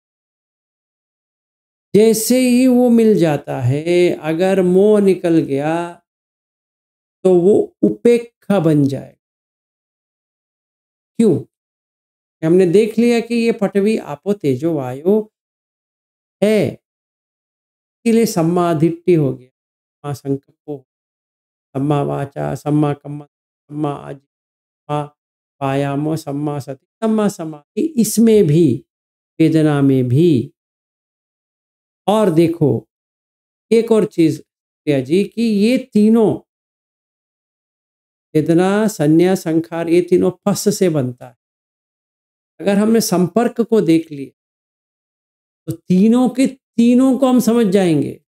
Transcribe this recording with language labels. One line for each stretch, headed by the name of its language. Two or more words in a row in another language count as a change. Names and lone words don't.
Hindi: जैसे ही वो मिल जाता है, अगर मोह निकल गया तो वो उपेक्षा बन जाए। क्यों? हमने देख लिया कि ये
Pali: पृथ्वी आपो तेजो वायु
Hindi: है, इसलिए
Pali: सम्मा दिट्ठी
Hindi: हो गया,
Pali: सम्मा संकल्पो, सम्मा वाचा, सम्मा कम्मंत, सम्मा आजीव, वायामो, सम्मा सति, सम्मा समाधि।
Hindi: इसमें भी, वेदना में भी। और देखो एक और चीज प्रिया जी, कि ये तीनों वेदना, संज्ञा, संखार, ये तीनों फस से बनता है। अगर हमने संपर्क को देख लिया तो तीनों के तीनों को हम समझ जाएंगे।